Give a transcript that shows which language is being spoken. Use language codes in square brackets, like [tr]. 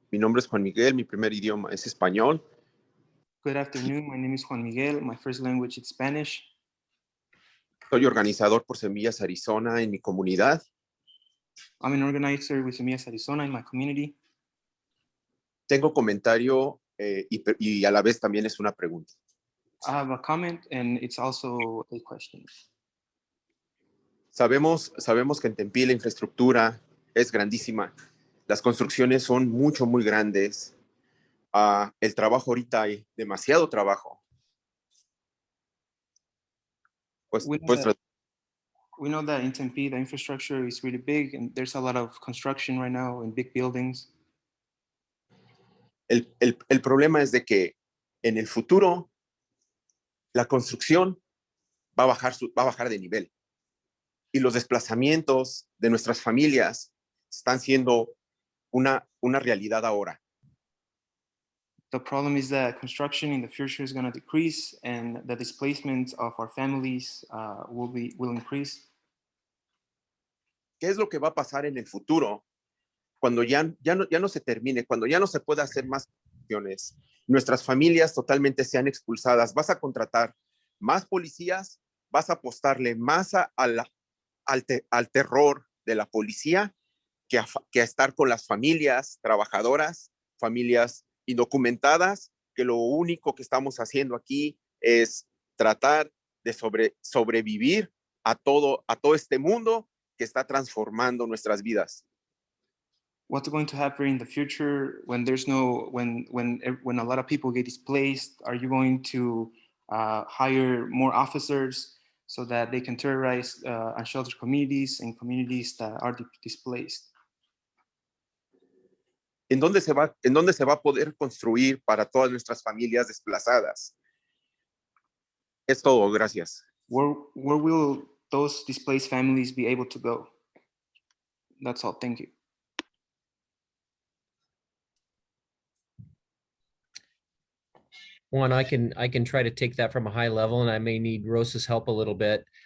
[es] Mi nombre es Juan Miguel, mi primer idioma es español. [en] Good afternoon, my name is Juan Miguel. My first language is Spanish. [es] Soy organizador por Semillas Arizona en mi comunidad. [en] I'm an organizer with Semillas Arizona in my community. [es] Tengo comentario y a la vez también es una pregunta. [en] I have a comment and it's also a question. [es] Sabemos que en Tempe la infraestructura es grandísima. Las construcciones son muy grandes. El trabajo ahorita hay demasiado trabajo. [en] We know that in Tempe, the infrastructure is really big and there's a lot of construction right now in big buildings. [es] El problema es de que en el futuro la construcción va a bajar de nivel y los desplazamientos de nuestras familias están siendo una realidad ahora. [en] The problem is that construction in the future is going to decrease, and the displacement of our families will increase. [es] ¿Qué es lo que va a pasar en el futuro cuando ya no se termine, cuando ya no se pueda hacer más acciones? Nuestras familias totalmente sean expulsadas. Vas a contratar más policías, vas a apostarle más al terror de la policía que a estar con las familias trabajadoras, familias indocumentadas, que lo único que estamos haciendo aquí es tratar de sobrevivir a todo este mundo que está transformando nuestras vidas. [en] What's going to happen in the future when there's no when a lot of people get displaced? Are you going to hire more officers so that they can terrorize unsheltered communities and communities that are displaced? [es] ¿En dónde se va a poder construir para todas nuestras familias desplazadas? Es todo, gracias. [en] Where will those displaced families be able to go? That's all. Thank you. Juan, I can try to take that from a high level, and I may need Rosa's help a little bit.